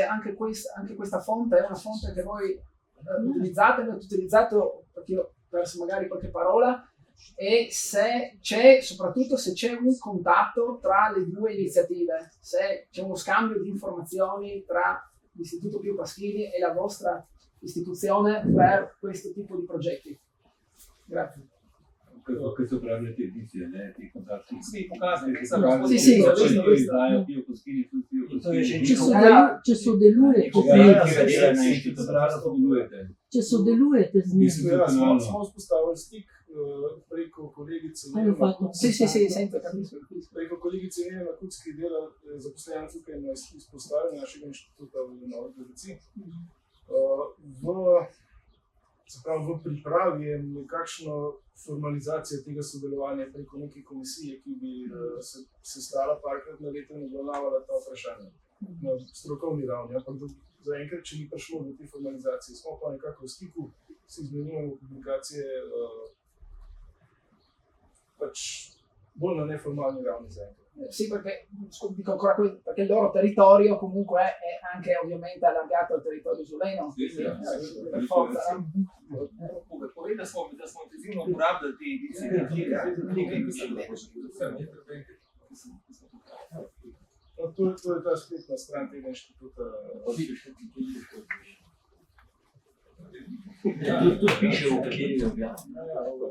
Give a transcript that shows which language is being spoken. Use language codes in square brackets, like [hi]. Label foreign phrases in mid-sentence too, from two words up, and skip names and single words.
[it] anche questa fonte è una fonte che voi utilizzate, avete utilizzato, perché io ho perso magari qualche parola, e soprattutto se c'è un contatto tra le due iniziative, se c'è uno scambio di informazioni tra l'Istituto Pio Pasquini e la vostra istituzione per questo tipo di progetti. Grazie. [sl] Questo pravi te edicije, ne, [it] ti contatti. Sì, [sl] pokazali, Ti samo pokazali, [it] Sì, sì, [sl] da [it] ho visto, io [sl] izdajo Pio Pasquini, tudi Pio In to je že Pasquini. Če sodelujete, Sodelujete. če sodelujete z V bistvu, njimi. ja, smo vzpostavili stik preko kolegice [it] Hai fatto? Sì, sento, capisco. [sl] Preko kolegice Nene Makuc, ki dela zaposlena tukaj na izpostavi našega inštituta v Novi Gorici. V pripravi je nekakšna formalizacija tega sodelovanja preko neke komisije, ki bi se stala parkrat na leto in obravnavala ta vprašanja na strokovni ravni. Ampak zaenkrat, če ni prišlo do te formalizacije, smo pa nekako v stiku, si izmenjujemo publikacije pač bolj na neformalni ravni zaenkrat. [it] Sì, perché dico ancora perché il loro territorio comunque è anche ovviamente allargato al territorio sloveno. Sì, sì, Per forza, no? [sl] Povej, da smo intenzivno uporabljali te edicije. To je ta spletna stran tega inštituta. Tu piše, v kateri je objavljeno.